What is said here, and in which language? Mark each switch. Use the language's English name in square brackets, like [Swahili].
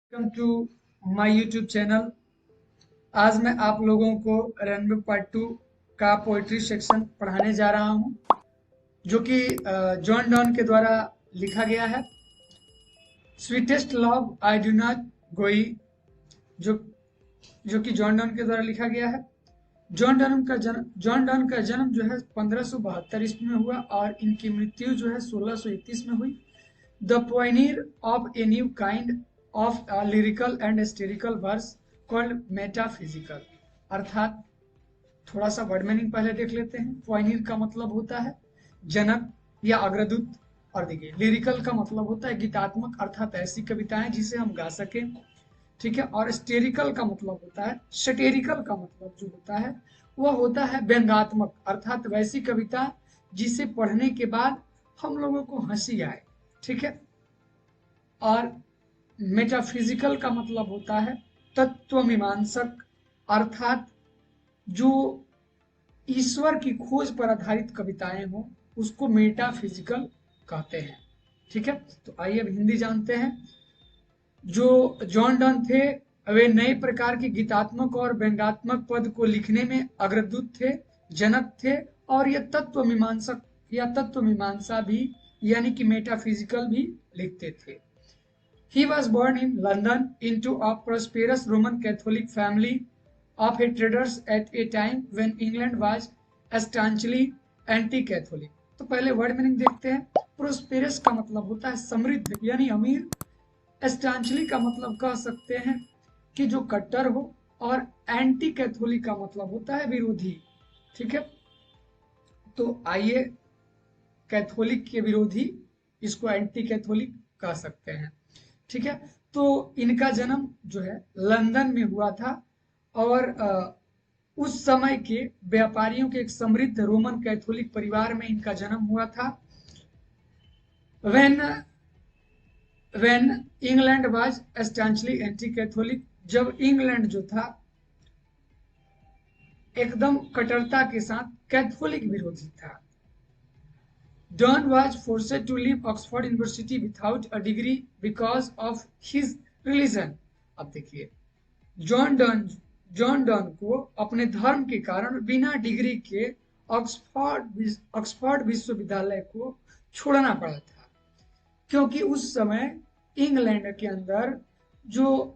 [Hindi] Welcome to my YouTube channel. आज मैं आप लोगों को रनवे पार्ट 2 का पोइट्री सेक्शन पढ़ाने जा रहा हूं, जो कि जॉन डॉन के द्वारा लिखा गया है। [English] sweetest love I do not go, [Hindi] जो जो कि जॉन डॉन के द्वारा लिखा गया है। जॉन डॉन का जन्म जो है 1572 ईस्वी में हुआ और इनकी मृत्यु जो है 1631 में हुई। [English] The pioneer of a new kind of lyrical and satirical verse called metaphysical। [Hindi] अर्थात थोड़ा सा वर्ड मीनिंग पहले देख लेते हैं। pioneer का मतलब होता है जनक या अग्रदूत, और देखिए लिरिकल का मतलब होता है गीतात्मक, अर्थात ऐसी कविताएं जिसे हम गा सकें, ठीक है। और स्टेरिकल का मतलब होता है, सटेरिकल का मतलब जो होता है वह होता है व्यंगात्मक, अर्थात वैसी कविता जिसे पढ़ने के बाद हम लोगों को हंसी आए, ठीक है। और मेटाफिजिकल का मतलब होता है तत्व मीमांसक, अर्थात जो ईश्वर की खोज पर आधारित कविताएं हो उसको मेटाफिजिकल कहते हैं, ठीक है। तो आइए अब हिंदी जानते हैं। जो जॉन डॉन थे वे नए प्रकार के गीतात्मक और व्यंग्यात्मक पद को लिखने में अग्रदूत थे, जनक थे, और ये तत्व मीमांसक या तत्व मीमांसा भी यानी कि मेटाफिजिकल भी लिखते थे। [English] He was born in London into a prosperous Roman Catholic family of a traders at a time when England was staunchly anti-Catholic। [Hindi] तो पहले वर्ड मीनिंग देखते हैं। प्रोस्पेरस का मतलब होता है समृद्ध यानी अमीर। स्टांचली का मतलब कह सकते हैं कि जो कट्टर हो, और एंटी कैथोलिक का मतलब होता है विरोधी, ठीक है। तो आइए, कैथोलिक के विरोधी, इसको एंटी कैथोलिक कह सकते हैं, ठीक है। तो इनका जन्म जो है लंदन में हुआ था, और उस समय के व्यापारियों के एक समृद्ध रोमन कैथोलिक परिवार में इनका जन्म हुआ था। [English] when England was staunchly anti Catholic, [Hindi] जब इंग्लैंड जो था एकदम कट्टरता के साथ कैथोलिक विरोधी था। [English] Don was forced to leave Oxford University without a degree because of his religion। [Hindi] अब देखिए, जॉन डॉन को अपने धर्म के कारण बिना डिग्री के ऑक्सफोर्ड विश्वविद्यालय को छोड़ना पड़ा था, क्योंकि उस समय इंग्लैंड के अंदर जो